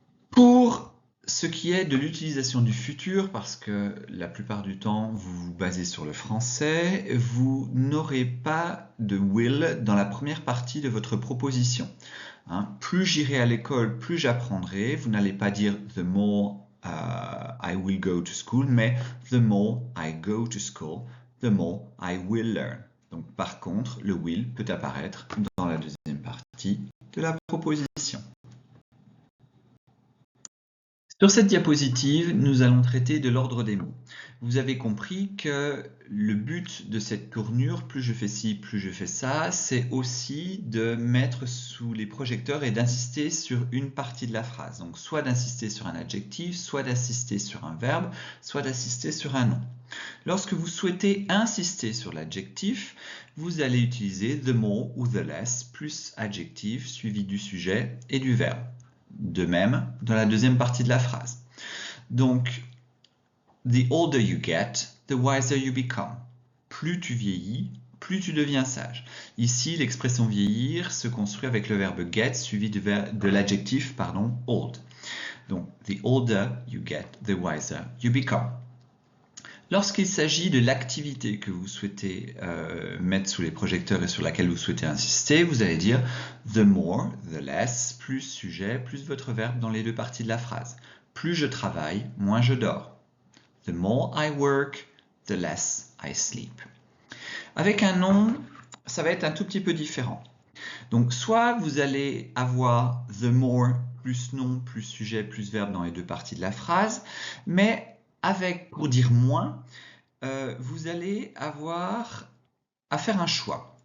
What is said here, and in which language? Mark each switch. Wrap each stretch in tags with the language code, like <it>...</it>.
<fr>Pour ce qui est de l'utilisation du futur, parce que la plupart du temps vous vous basez sur le français, vous n'aurez pas de will dans la première partie de votre proposition. Plus j'irai à l'école, plus j'apprendrai. Vous n'allez pas dire</fr> <en>the more I will go to school,</en> <fr>mais</fr> <en>the more I go to school, the more I will learn.</en> <fr>Donc par contre, le will peut apparaître dans la deuxième partie de la proposition. Sur cette diapositive, nous allons traiter de l'ordre des mots. Vous avez compris que le but de cette tournure, plus je fais ci, plus je fais ça, c'est aussi de mettre sous les projecteurs et d'insister sur une partie de la phrase. Donc soit d'insister sur un adjectif, soit d'insister sur un verbe, soit d'insister sur un nom. Lorsque vous souhaitez insister sur l'adjectif, vous allez utiliser the more ou the less plus adjectif suivi du sujet et du verbe. De même, dans la deuxième partie de la phrase.</fr> <en>Donc, the older you get, the wiser you become.</en> <fr>Plus tu vieillis, plus tu deviens sage. Ici, l'expression vieillir se construit avec le verbe get suivi de l'adjectif old.</fr> <en>Donc, the older you get, the wiser you become.</en> <fr>Lorsqu'il s'agit de l'activité que vous souhaitez mettre sous les projecteurs et sur laquelle vous souhaitez insister, vous allez dire the more, the less, plus sujet, plus votre verbe dans les deux parties de la phrase. Plus je travaille, moins je dors.</fr> <en>The more I work, the less I sleep.</en> <fr>Avec un nom, ça va être un tout petit peu différent. Donc, soit vous allez avoir the more plus nom, plus sujet, plus verbe dans les deux parties de la phrase, mais pour dire moins, vous allez avoir à faire un choix.</fr>